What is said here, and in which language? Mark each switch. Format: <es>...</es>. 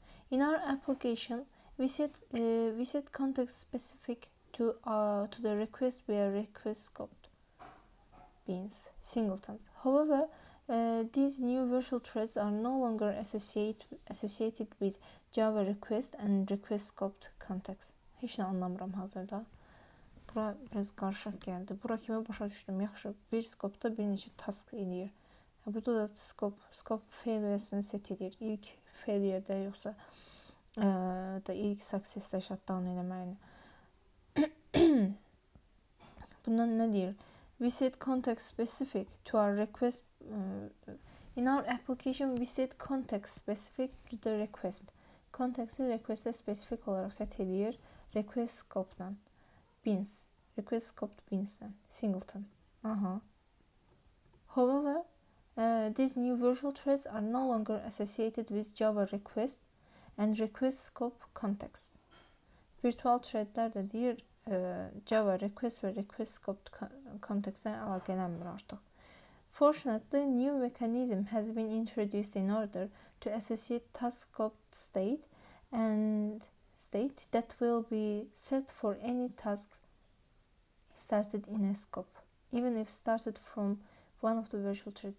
<en>In our application, we set context specific to the request via request scoped beans, singletons. However, these new virtual threads are no longer associated with Java request and request scoped context.</en> <az>Heç nə anlamıram hazırda. Bura biraz qarışıq gəldi. Bura kimi başa düşdüm. Yaxşı, bir scope'da bir neçə task eləyir. Burada da scope failure'sini set edir. İlk failure'də yoxsa da ilk success'da shutdown eləməyini. Bundan nə deyir?</az> <en>We set context specific to our request. In our application, we set context specific to the request.</en> <az>Context'i request'e spesifik olaraq set edir. Request scope'dan. Beans. Request scoped beans'dan. Singleton.</az> <en>However, these new virtual threads are no longer associated with Java request and request scope context.</en> <az>Virtual threadlər də deyir Java request və request scope contextlə əlaqələnmir artıq.</az> <en>Fortunately, new mechanism has been introduced in order to associate task scoped state and state that will be set for any task started in a scope, even if started from one of the virtual threads.</en>